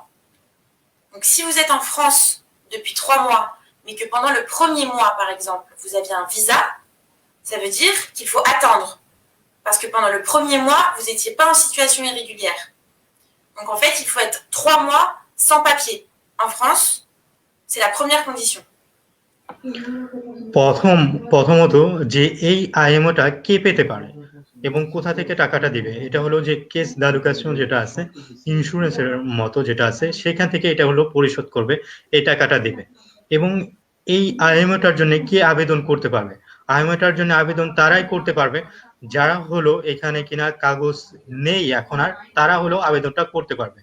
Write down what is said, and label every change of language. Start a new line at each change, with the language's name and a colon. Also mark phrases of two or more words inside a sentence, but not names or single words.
French: Donc, si vous êtes en France depuis 3 mois, mais que pendant le premier mois, par exemple, vous aviez un visa, ça veut dire qu'il faut attendre. Parce que pendant le premier mois, vous n'étiez pas en situation irrégulière. Donc, en fait, il faut être 3 mois sans papier. En France, c'est la première condition.
Bangla: প্রথমত যে এই আইএমওটা কে পেতে পারে এবং কোথা থেকে টাকাটা দিবে, এটা হলো যে
French: caisse d'allocation
Bangla: যেটা আছে, ইন্স্যুরেন্সের মতো যেটা আছে, সেখান থেকে এটা হলো পরিশোধ করবে, এই টাকাটা দিবে। এবং এই আইএমওটার জন্য কে আবেদন করতে পারবে? আইএমওটার জন্য আবেদন তারাই করতে পারবে যারা হলো এখানে কিনা কাগজ নেই এখন আর, তারা হলো আবেদনটা করতে পারবে।